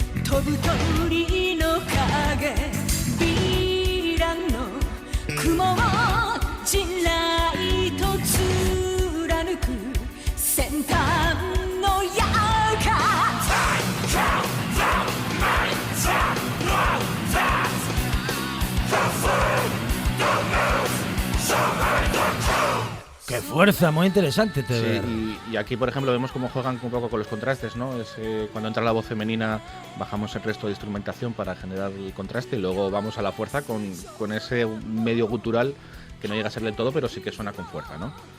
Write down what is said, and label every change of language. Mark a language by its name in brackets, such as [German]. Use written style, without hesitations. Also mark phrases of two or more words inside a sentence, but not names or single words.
[Japanese] 飛ぶ鳥の影ヴィランの雲を地雷と貫く先端の矢が [Spanish] ¡Qué fuerza! Muy interesante. Sí, y aquí, por ejemplo, vemos cómo juegan un poco con los contrastes, ¿no? Cuando entra la voz femenina, bajamos el resto de instrumentación para generar el contraste y luego vamos a la fuerza con ese medio gutural que no llega a ser del todo, pero sí que suena con fuerza, ¿no?